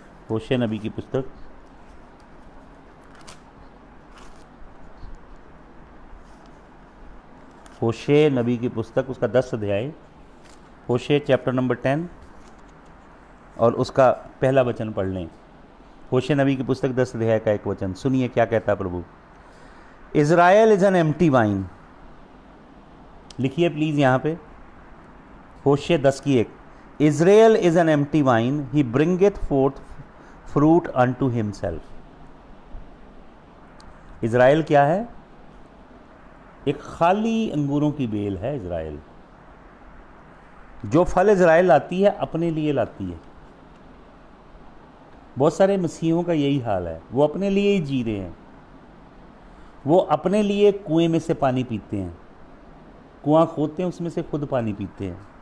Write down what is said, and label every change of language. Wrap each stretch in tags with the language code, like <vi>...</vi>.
<hi>होशे नबी की पुस्तक, होशे नबी की पुस्तक, उसका 10 अध्याय, होशे चैप्टर नंबर 10 और उसका पहला वचन पढ़ लें। होशे नबी की पुस्तक 10 अध्याय का एक वचन सुनिए क्या कहता है प्रभु।</hi> <en>Israel is an empty vine,</en> <hi>लिखिए प्लीज यहां पे, होशे 10 की 1।</hi> <en>Israel is an empty wine, he bringeth forth fruit unto himself.</en> <hi>Israel क्या है? एक खाली अंगूरों की बेल है इज़राइल। जो फल इज़राइल लाती है अपने लिए लाती है। बहुत सारे मसीहों का यही हाल है, वो अपने लिए ही जी रहे हैं। वो अपने लिए कुएं में से पानी पीते हैं, कुआं खोदते हैं, उसमें से खुद पानी पीते हैं।</hi>